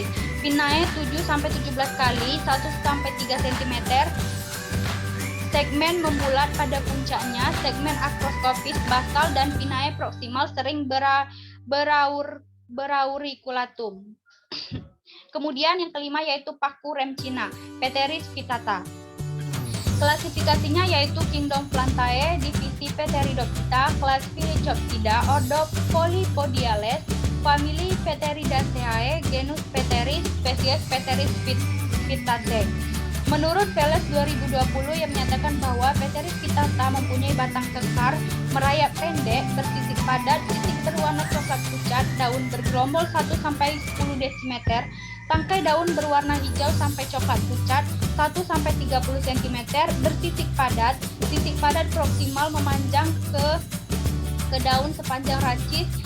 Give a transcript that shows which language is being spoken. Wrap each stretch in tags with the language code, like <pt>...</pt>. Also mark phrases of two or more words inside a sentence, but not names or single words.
<id>Pinnae 7 sampai 17 kali, 1 sampai 3 cm, segmen membulat pada puncaknya, segmen akroskopis basal dan pinnae proksimal sering berauriculatum. Kemudian yang kelima yaitu paku rem Cina, Pteris vittata. Klasifikasinya yaitu Kingdom Plantae, divisi Pteridophyta, kelas Phyllocopsida, ordo Polypodiales, famili Pteridaceae, genus Pteris, spesies Pteris vittata. Menurut Veles 2020 yang menyatakan bahwa Pteris vittata mempunyai batang kekar, merayap pendek, bersisik padat, sisik berwarna coklat pucat, daun bergerombol 1 sampai 10 dm, tangkai daun berwarna hijau sampai coklat pucat, 1 sampai 30 cm, bersisik padat, sisik padat proksimal memanjang ke daun sepanjang rachis,</id>